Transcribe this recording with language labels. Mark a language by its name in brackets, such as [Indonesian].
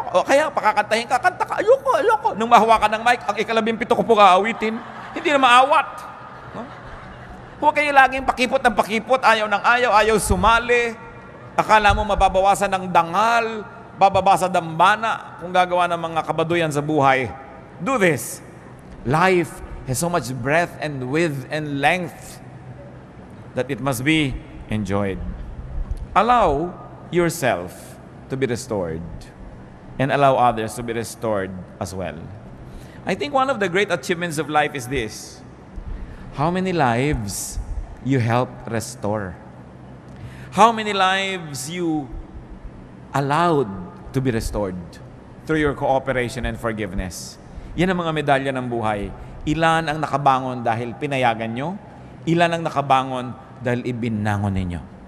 [Filipino] O kaya, pakakantahin ka, kanta ka. Ayoko. Nung mahawakan ng mic, ang 17 ko po kaawitin. Hindi na maawat. No? Huwag kayo laging pakipot ng pakipot. Ayaw sumali. Akala mo mababawasan ng dangal, bababa sa dambana kung gagawa ng mga kabaduyan sa buhay. [English] Do this. Life has so much breadth and width and length that it must be enjoyed. Allow yourself to be restored. and allow others to be restored as well. I think one of the great achievements of life is this: how many lives you help restore? How many lives you allowed to be restored through your cooperation and forgiveness? [Filipino] Yan ang mga medalya ng buhay. Ilan ang nakabangon dahil pinayagan nyo? Ilan ang nakabangon dahil ibinangon ninyo?